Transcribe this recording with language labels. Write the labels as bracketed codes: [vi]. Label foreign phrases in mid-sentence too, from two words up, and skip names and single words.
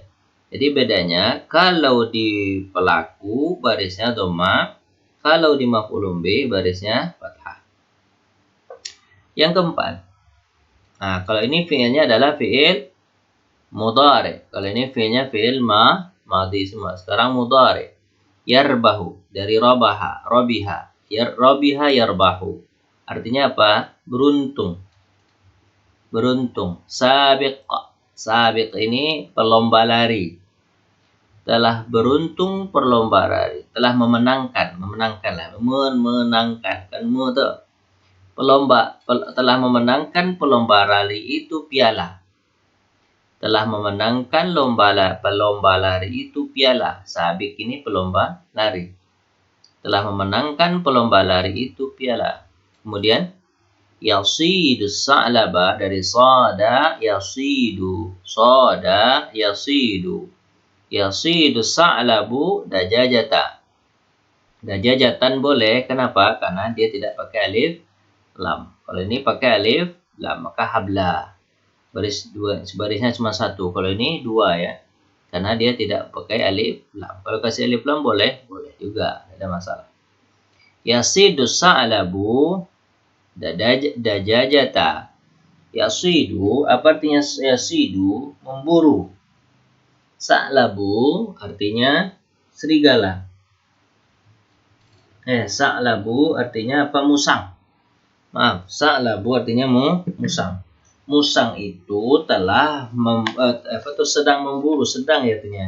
[id] Jadi bedanya kalau di pelaku barisnya dhammah, kalau di [ar] مفعول به [id] barisnya fathah. Yang keempat. Nah, kalau ini fi'ilnya adalah [ar] فعل مضارع. [id] Kalau ini fi'ilnya [ar] فعل ماضي [id] semua. Sekarang mudhari. Yarbahu dari [ar] ربح، ربح. ربح يربح. [id] Artinya apa? Beruntung. Beruntung. Sabiq. Sabiq ini pelomba lari. Telah beruntung perlomba lari. Telah memenangkan. Memenangkan lah. Memenangkan. Kan tuh. Telah memenangkan pelomba lari itu piala. Telah memenangkan pelomba lari itu piala. Sabiq ini pelomba lari. Telah memenangkan pelomba lari itu piala. Kemudian [ar] يصيد ثعلبا [id] dari [ar] صاد يصيد. صاد يصيد. يصيد ثعلب دجاجة. [id] Dajajatan boleh. Kenapa? Karena dia tidak pakai [ar] ألف لام. [id] Kalau ini pakai [ar] ألف لام [id] maka habla. Barisnya cuma satu. Kalau ini dua ya. Karena dia tidak pakai [ar] ألف لام. [id] Kalau kasih [ar] ألف لام [id] boleh juga, tidak ada masalah. [ar] يصيد ثعلب دجاجة. [id] Yasidu, apa artinya yasidu? Memburu. Sa'labu artinya serigala. Sa'labu artinya apa? Musang. Maaf, sa'labu artinya musang. Musang itu telah sedang memburu, sedang ya artinya.